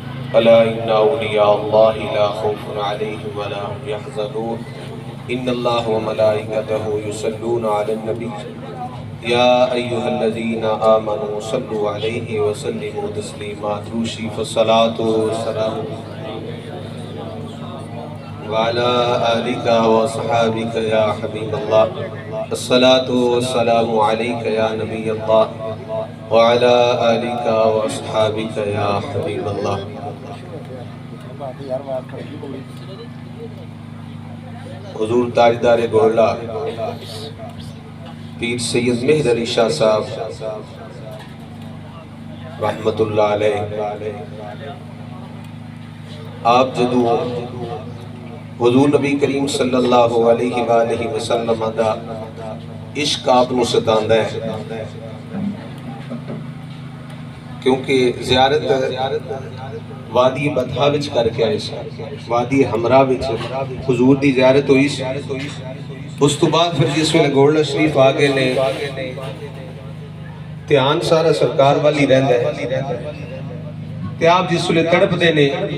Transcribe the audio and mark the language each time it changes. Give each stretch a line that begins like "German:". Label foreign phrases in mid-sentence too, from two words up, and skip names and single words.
Arabic: ألا إن أولياء الله لا خوف عليهم ولا هم يحزنون إن الله وملائكته يصلون على النبي يا أيها الذين آمنوا صلوا عليه وسلموا تسليما دوشي فالصلاة والسلام وعلى آلك وصحبك يا حبيب الله الصلاة والسلام عليك يا نبي الله وعلى آلك وصحبك يا حبيب الله.
Punjabi: حضور تاجدار گورلا پیر سید مہر علی شاہ صاحب رحمۃ اللہ علیہ آپ جدوں حضور نبی کریم
Arabic: صلی اللہ علیہ وسلم
Punjabi: دا عشق آپ نوں ستاندا ہے، کیونکہ زیارت وادی بطحا وچ کرکے آئے سن، وادی حمرا وچ حضور دی زیارت ہوئی سی. اس تو بعد پھر جس ویلے گولڈن شریف آ گئے نے دھیان سارا سرکار وال ہی رہندا ہے تے آپ جس ویلے تڑپدے نے